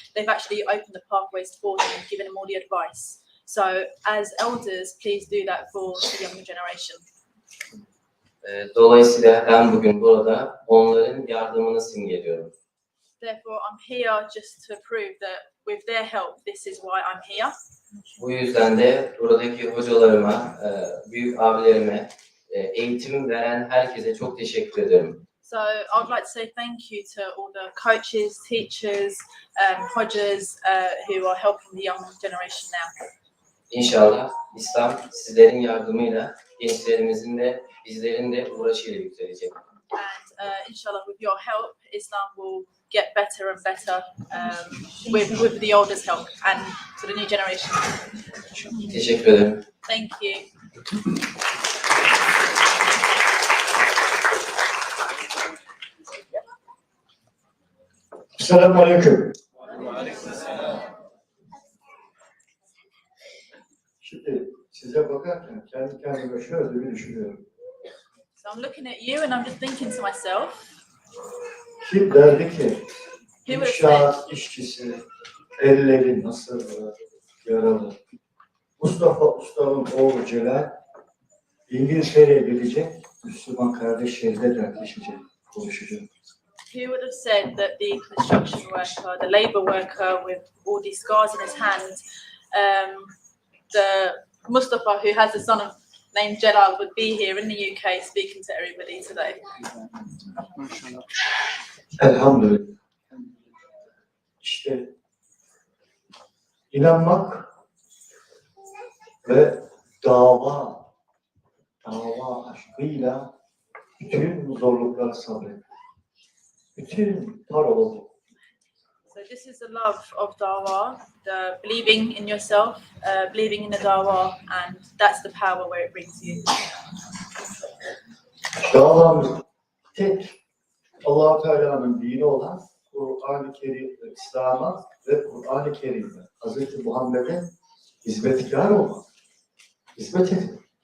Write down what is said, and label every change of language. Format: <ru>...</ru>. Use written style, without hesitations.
<en>They've actually opened the pathways for him and given him all the advice. So as elders, please do that for the younger generation.</en> <tr>Dolayısıyla ben bugün burada onların yardımını simgeliyorum.</tr> <en>Therefore, I'm here just to prove that with their help, this is why I'm here.</en> <tr>Bu yüzden de buradaki hocalarıma, büyük abilerime, eğitim veren herkese çok teşekkür ederim.</tr> <en>So I'd like to say thank you to all the coaches, teachers, hodges who are helping the young generation now.</en> <tr>İnşallah İslam sizlerin yardımıyla gençlerimizin de bizlerin de uğraşıyla yükselecek.</tr> <en>And inshallah, with your help, Islam will get better and better with the elders' help and to the new generation.</en> <tr>Teşekkür ederim.</tr> <en>Thank you.</en> <tr>Selamünaleyküm. Şimdi size bakarken kendi kendime şöyle bir düşünüyorum.</tr> <en>So I'm looking at you and I'm just thinking to myself,</en> <tr>Kim derdi ki</tr> <en>who would have</en> <tr>inşaat işçisi elleri nasıl yaralı. Mustafa Usta'nın oğlu Celal İngiltere'ye gelecek, Müslüman kardeşleriyle dertleşecek, konuşacak.</tr> <en>who would have said that the construction worker, the labour worker with all these scars in his hand, the Mustafa who has a son named Jalal would be here in the UK speaking to everybody today.</en> <tr>Elhamdülillah. İşte inanmak ve dava aşkıyla bütün zorluklara sabret. Bütün parolu.</tr> <en>So this is the love of dawah, the believing in yourself, believing in the dawah, and that's the power where it brings you.</en> <tr>Davam tek Allah-u Teala'nın dini olan Kur'an-ı Kerim, İslam'a ve Kur'an-ı Kerim'e, Hz. Muhammed'e hizmetkar olmak, hizmet edin.</tr>